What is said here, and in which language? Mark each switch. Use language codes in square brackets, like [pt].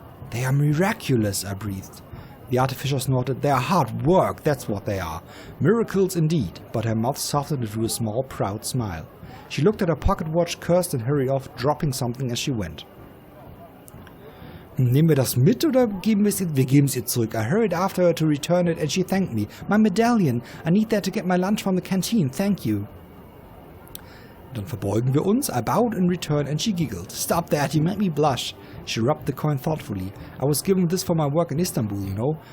[en] "They are miraculous," I breathed. The artificer snorted. "They are hard work, that's what they are. Miracles indeed," but her mouth softened into a small, proud smile. She looked at her pocket watch, cursed and hurried off, dropping something as she went. [de] Nehmen wir das mit oder geben wir es ihr? Wir geben es ihr zurück. [en] I hurried after her to return it and she thanked me. "My medallion. I need that to get my lunch from the canteen. Thank you." [de] Dann verbeugen wir uns. [en] I bowed in return and she giggled. "Stop that, you make me blush." She rubbed the coin thoughtfully. "I was given this for my work in Istanbul, you know.